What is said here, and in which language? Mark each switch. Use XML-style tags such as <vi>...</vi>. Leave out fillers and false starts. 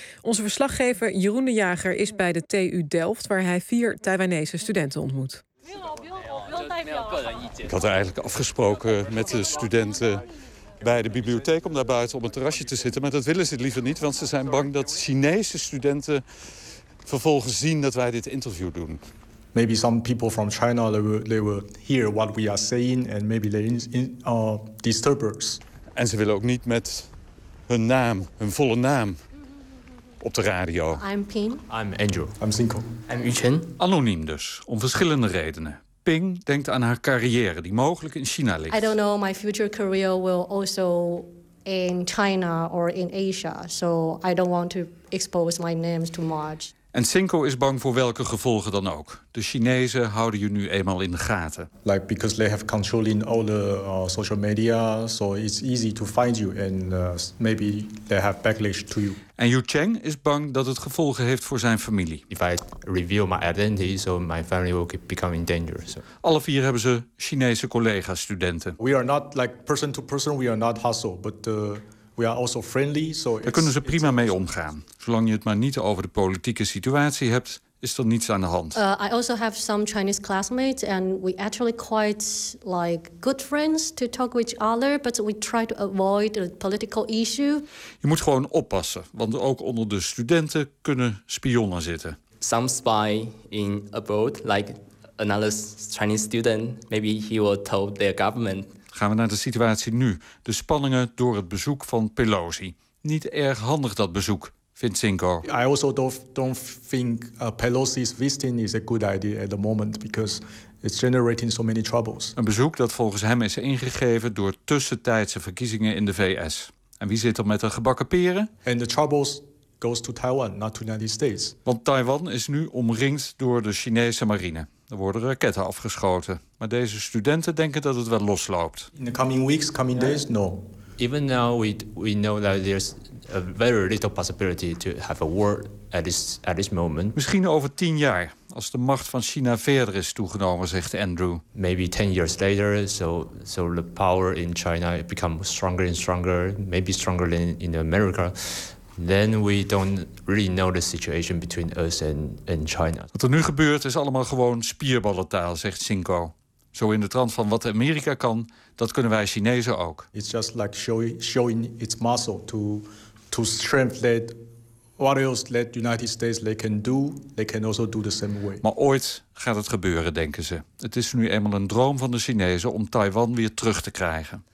<nl>Onze verslaggever Jeroen de Jager is bij de TU Delft, waar hij 4 Taiwanese studenten ontmoet. Ik had eigenlijk afgesproken met de studenten bij de bibliotheek om daar buiten op een terrasje te zitten. Maar dat willen ze liever niet, want ze zijn bang dat Chinese studenten vervolgens zien dat wij dit interview doen.</nl> <en>Maybe some people from China they will hear what we are saying and maybe they disturb us.</en> <nl>En ze willen ook niet met hun naam, hun volle naam, op de radio.</nl> <en>I'm Ping. I'm Andrew. I'm Zinko. I'm Yuchen.</en> <nl>Anoniem dus, om verschillende redenen. Ping denkt aan haar carrière die mogelijk in China ligt.</nl> <en>I don't know, my future career will also in China or in Asia, so I don't want to expose my name too much.</en> <nl>En Cinco is bang voor welke gevolgen dan ook. De Chinezen houden je nu eenmaal in de gaten.</nl> <en>Like because they have control in all the social media, so it's easy to find you and maybe they have backlash to you.</en> <nl>En Yu Cheng is bang dat het gevolgen heeft voor zijn familie.</nl> <en>If I reveal my identity, so my family will become in danger. So.</en> <nl>Alle 4 hebben ze Chinese collega's studenten.</nl> <en>We are not like person to person, we are not hostile, but we are also friendly, so</en> <nl>daar kunnen ze prima mee omgaan. Zolang je het maar niet over de politieke situatie hebt, is er niets aan de hand.</nl> <en>I also have some Chinese classmates and we actually quite like good friends to talk with each other, but we try to avoid the political issue.</en> <nl>Je moet gewoon oppassen, want ook onder de studenten kunnen spionnen zitten.</nl> <en>Some spy in a boat, like another Chinese student, maybe he will tell their government.</en> <nl>Gaan we naar de situatie nu. De spanningen door het bezoek van Pelosi. Niet erg handig dat bezoek, vindt Cinco.</nl> <en>I also don't think Pelosi's visiting is a good idea at the moment because it's generating so many troubles.</en> <nl>Een bezoek dat volgens hem is ingegeven door tussentijdse verkiezingen in de VS. En wie zit er met de gebakken peren?</nl> <en>And the troubles goes to Taiwan, not to United States.</en> <nl>Want Taiwan is nu omringd door de Chinese marine. Er worden raketten afgeschoten. Maar deze studenten denken dat het wel losloopt.</nl> <en>In the coming weeks, coming days, no. Even now we know that there's a very little possibility to have a war at this moment.</en> <nl>Misschien over 10 jaar, als de macht van China verder is toegenomen, zegt Andrew.</nl> <en>Maybe 10 years later, so the power in China becomes stronger and stronger, maybe stronger than in America. Then we don't really know the situation between us and China.</en> <nl>Wat er nu gebeurt is allemaal gewoon spierballentaal, zegt Cinco. Zo in de trant van wat Amerika kan, dat kunnen wij Chinezen ook.</nl> <en>It's just like showing its muscle to strength that what else that United States they can do, they can also do the same way.</en> <nl>Maar ooit gaat het gebeuren, denken ze. Het is nu eenmaal een droom van de Chinezen om Taiwan weer terug te krijgen.</nl>